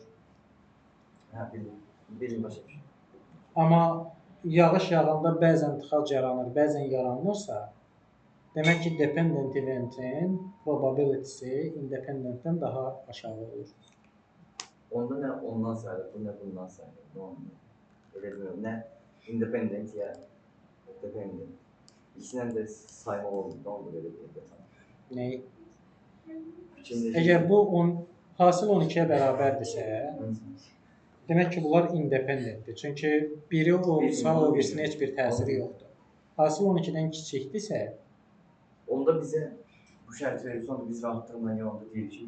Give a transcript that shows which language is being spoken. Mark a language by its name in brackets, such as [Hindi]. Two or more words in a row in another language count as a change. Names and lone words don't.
[Azerbaijani] Hə, bilin başa düşün. Amma yağış yağanda bəzən tıxac yaranır, bəzən yaranmırsa, demək ki, dependent eventin probability'si independentdən daha aşağı olur. Onda nə ondan sayılır, bu nə bundan sayılır. [Turkish] Ne olmuyor? Öyle bilmiyorum. Ne independent ya dependent. İkisinden de sayma olmuyor. Ne oldu böyle bir detay? [Azerbaijani] Nəyi? [Turkish] Şimdi [Azerbaijani] Əgər bu hasil 12-yə bərabərdirsə, demək ki, bunlar independentdir. Çünki biri olsa, o birisinə heç bir təsiri yoxdur. Hasil 12-dən kiçikdirsə, onda bize bu şərt verirsə, onda biz rahatlığından yanında deyirik ki,